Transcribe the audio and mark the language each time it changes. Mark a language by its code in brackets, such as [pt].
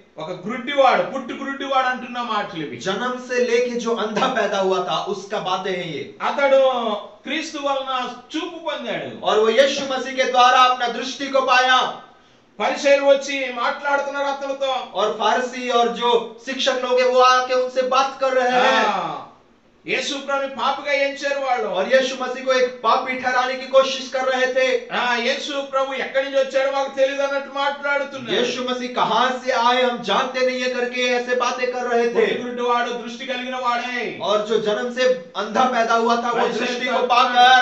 [te] ఒక గుడ్డివాడు, పుట్టు గుడ్డివాడు అంటున్న మాటలు ఇవి. [hi] जन्म से लेके जो अंधा पैदा हुआ था उसका बातें हैं ये, [te] అతడు క్రీస్తు వలన చూపు పొందాడు. [hi] और वो यीशु मसीह के द्वारा अपना दृष्टि को पाया। [te] పరిసయ్యులు వచ్చి మాట్లాడుతున్నారు అతనితో. [hi] और फारसी और जो शिक्षक लोग हैं वो आके उनसे बात कर रहे हैं, [te] యేసు ప్రభుని పాపిగా ఎంచారు వాళ్ళు. [hi] और यीशु मसीह को एक पापी ठहराने की कोशिश कर रहे थे। [te] యేసు ప్రభు ఎక్కడి నుంచి వచ్చాడో మాకు తెలియదు అన్నట్టు మాట్లాడుతున్నారు. [hi] यीशु मसीह कहां से आए हम जानते नहीं है करके ऐसे बातें कर रहे थे। [te] గుడ్డివాడు దృష్టి కలిగిన వాడే. [hi] और जो जन्म से अंधा पैदा हुआ था वो दृष्टि को पाकर